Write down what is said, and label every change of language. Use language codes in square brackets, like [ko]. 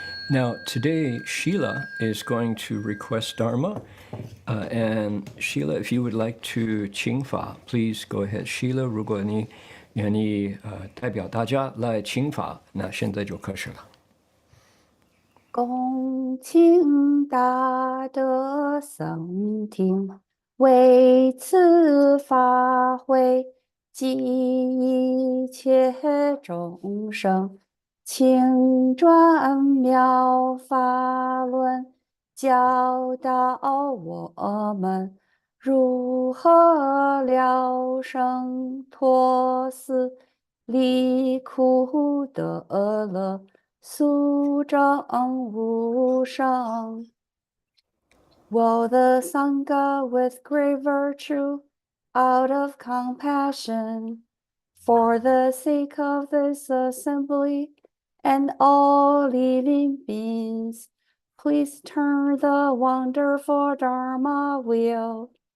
[en] Now, today, Sheila is going to request Dharma. And Sheila, if you would like to 请法, please go ahead. [zh] Sheila, 如果你愿意代表大家来请法，那现在就开始了。恭请大德僧听，为此法会及一切众生，请转妙法轮，教导我们如何了生脱死，离苦得乐，速证无生。 [en] Will the Sangha with great virtue, out of compassion, for the sake of this assembly and all living beings, please turn the wonderful Dharma wheel